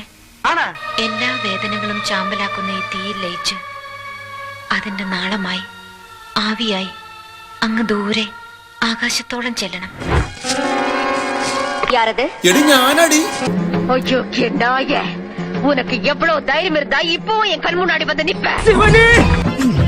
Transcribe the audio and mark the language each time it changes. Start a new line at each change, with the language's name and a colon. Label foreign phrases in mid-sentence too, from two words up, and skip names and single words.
Malayalam: ആണാ? എല്ലാ വേദനകളും ചാമ്പലാക്കുന്ന ഈ തീയിൽ ലയിച്ച് അതിന്റെ നാളമായി ആവിയായി അങ്ങ് ദൂരെ ആകാശത്തോളം ചെല്ലണം.
Tamil: உனக்கு எவ்வளவு தைரியம் இருந்தா இப்போ என் கண் முன்னாடி வந்து நிப்ப